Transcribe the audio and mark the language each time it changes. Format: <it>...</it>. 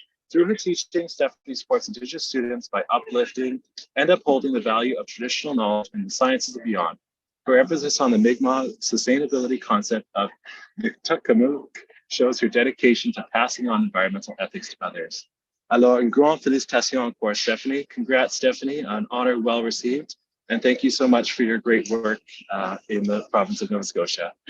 <en>Through her teaching, Stephanie supports Indigenous students by uplifting and upholding the value of traditional knowledge in the sciences and beyond. Her emphasis on the Mi'kmaq sustainability concept of Nitukalim shows her dedication to passing on environmental ethics to others.</en> <fr>Alors, une grande félicitations encore, Stephanie.</fr> <en>Congrats, Stephanie, an honor well received. And thank you so much for your great work in the province of Nova Scotia.</en>